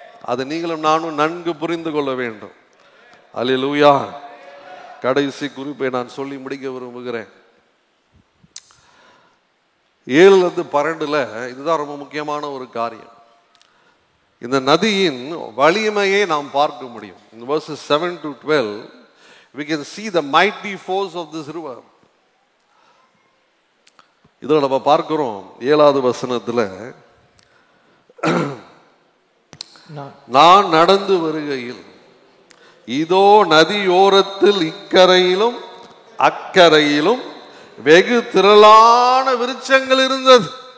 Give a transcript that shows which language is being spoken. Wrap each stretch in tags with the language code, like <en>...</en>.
<ta>அதை நீங்களும் நானும் நன்கு புரிந்து கொள்ள வேண்டும். அல்லேலூயா. கடைசி குறிப்பை நான் சொல்லி முடிக்க விரும்புகிறேன். 7-12 இதுதான் ரொம்ப முக்கியமான ஒரு காரியம். இந்த நதியின் வலிமையை நாம் பார்க்க முடியும்.</ta> <en>In verses 7-12 we can see the mighty force of this river.</en> <ta>இதில் நம்ம பார்க்கிறோம் 7வது வசனத்துல, நான் நடந்து வருகையில் இதோ நதியோரத்தில் இக்கரையிலும் அக்கரையிலும் வெகு திரளான விருட்சங்கள் இருந்தது.</ta>